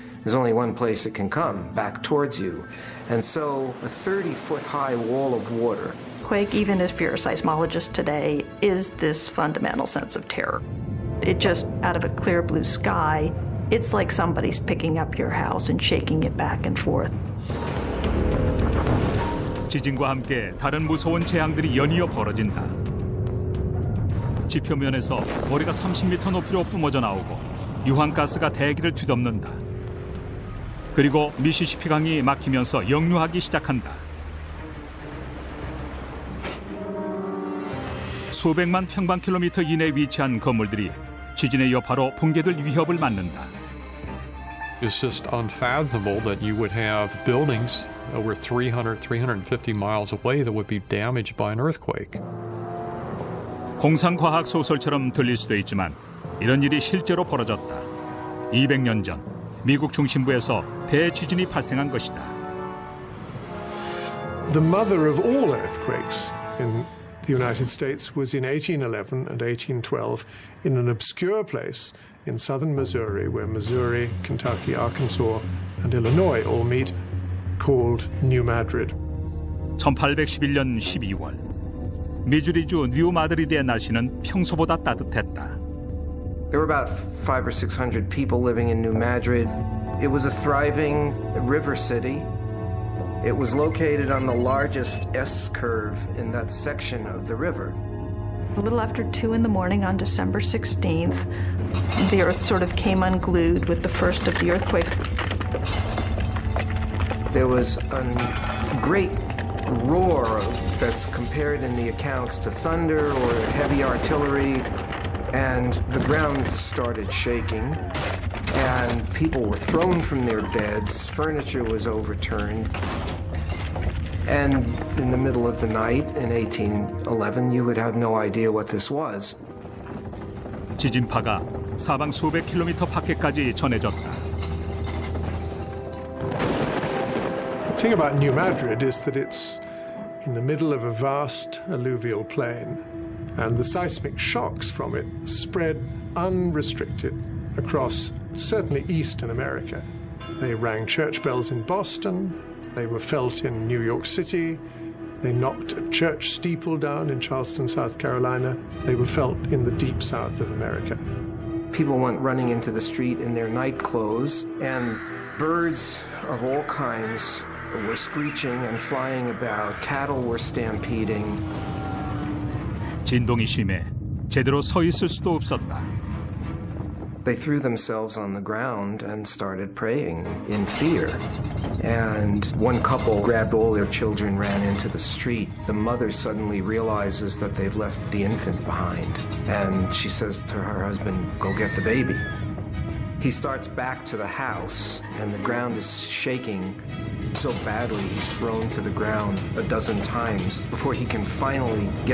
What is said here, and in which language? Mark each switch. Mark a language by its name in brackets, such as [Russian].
[English] There's only one place it can come, back towards you. And so a 30-foot-high wall of water. Quake, even if you're a seismologist today, is this fundamental sense of terror. It just, out of a clear blue sky, it's like somebody's picking up your house and shaking it back and forth. [Korean] 지진과 함께 다른 무서운 재앙들이 연이어 벌어진다. 지표면에서 모래가 30m 높이로 뿜어져 나오고 유황가스가 대기를 뒤덮는다. 그리고 미시시피 강이 막히면서 역류하기 시작한다. 수백만 평방킬로미터 이내에 위치한 건물들이 지진의 여파로 붕괴될 위협을 맞는다. [English] It's just unfathomable that you would have buildings over 300, 350 miles away that would be damaged by an earthquake. [Korean] 공상과학 소설처럼 들릴 수도 있지만 이런 일이 실제로 벌어졌다. 200년 전 미국 중심부에서 대지진이 발생한 것이다. [English] The mother of all earthquakes in the United States was in 1811 and 1812 in an obscure place in southern Missouri, where Missouri, Kentucky, Arkansas, and Illinois all meet, called New Madrid. [Korean] 1811년 12월 미주리주 뉴 마드리드의 날씨는 평소보다 따뜻했다. [English] There were about 500 or 600 people living in New Madrid. It was a thriving river city. It was located on the largest S-curve in that section of the river. A little after 2 in the morning on December 16th, the earth sort of came unglued with the first of the earthquakes. There was a great roar that's compared in the accounts to thunder or heavy artillery, and the ground started shaking, and people were thrown from their beds, furniture was overturned. And in the middle of the night in 1811, you would have no idea what this was. [Korean] 지진파가 사방 수백 킬로미터 밖에까지 전해졌다. [English] The thing about New Madrid is that it's in the middle of a vast alluvial plain, and the seismic shocks from it spread unrestricted across certainly eastern America. They rang church bells in Boston. They were felt in New York City. They knocked a church steeple down in Charleston, South Carolina. They were felt in the deep south of America. People went running into the street in their night clothes, and birds of all kinds were screeching and flying about. Cattle were stampeding. [Korean] 진동이 심해 제대로 서 있을 수도 없었다. [English] They threw themselves on the ground and started praying in fear. And one couple grabbed all their children, ran into the street. The mother suddenly realizes that they've left the infant behind. And she says to her husband, "Go get the baby." He starts back to the house, and the ground is shaking so badly he's thrown to the ground a dozen times before he can finally get